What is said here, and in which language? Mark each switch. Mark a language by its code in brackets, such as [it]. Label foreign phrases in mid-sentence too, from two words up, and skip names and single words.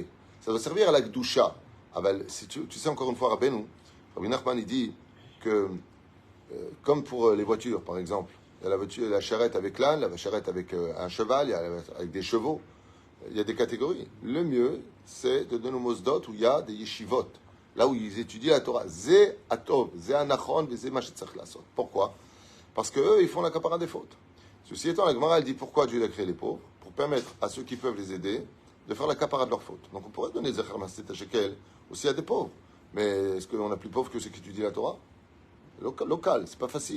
[fr] Ça doit servir à la Gdusha. Ah ben, si tu sais encore une fois, Rabbeinu, Rabbi Nachman, il dit que, comme pour les voitures, par exemple, il y a la voiture, la charrette avec l'âne, la charrette avec un cheval, il y a avec des chevaux. Il y a des catégories. Le mieux, c'est de donner au Mosdot où il y a des yeshivot, là où ils étudient la Torah. [he] זה הטוב, זה הנכון, זה מה שצריך לעשות. [fr] Pourquoi? Parce qu'eux, ils font la capara des fautes. Ceci étant, la Gemara, elle dit pourquoi Dieu a créé les pauvres? Pour permettre à ceux qui peuvent les aider de faire la capara de leurs fautes. Donc on pourrait donner [he] זכר מחצית השקל [fr] aussi à des pauvres. Mais est-ce qu'on a plus pauvres que ceux qui étudient la Torah? local, c'est pas facile.